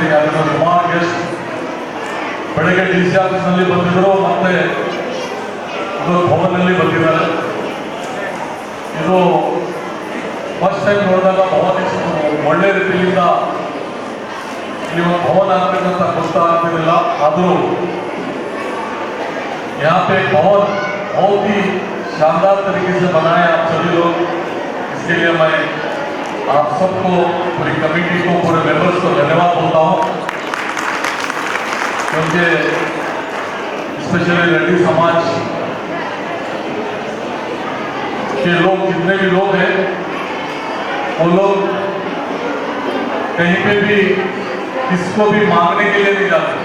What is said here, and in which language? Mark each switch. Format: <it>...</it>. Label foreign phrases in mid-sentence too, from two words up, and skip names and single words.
<kn>ಯಾಕಂದ್ರೆ ಸುಮಾರು ಗೆಸ್ಟ್ ಬೆಳಗ್ಗೆ DC ಆಫೀಸ್ನಲ್ಲಿ ಬಂದಿದ್ದರು, ಮತ್ತೆ ಭವನದಲ್ಲಿ ಬಂದಿದ್ದಾರೆ. ಇದು</kn> <en>first time</en> <kn>ನೋಡಿದಾಗ ಭವನ ಒಳ್ಳೆ ರೀತಿಯಿಂದ ಈ ಒಂದು ಭವನ ಆಗ್ತಕ್ಕಂಥ ಗೊತ್ತಾಗ್ತಿರಲಿಲ್ಲ.</kn> <hi>ಆದರೂ यहाँ पे भवन बहुत ही शानदार तरीके से बनाया आप सभी लोग. इसके लिए मैं आप सबको, पूरी कमेटी को, पूरे मेंबर्स को धन्यवाद बोलता हूँ. क्योंकि स्पेशली रेड्डी समाज के लोग, जितने भी लोग हैं, वो लोग कहीं पे भी किसको भी मांगने के लिए नहीं जाते.</hi>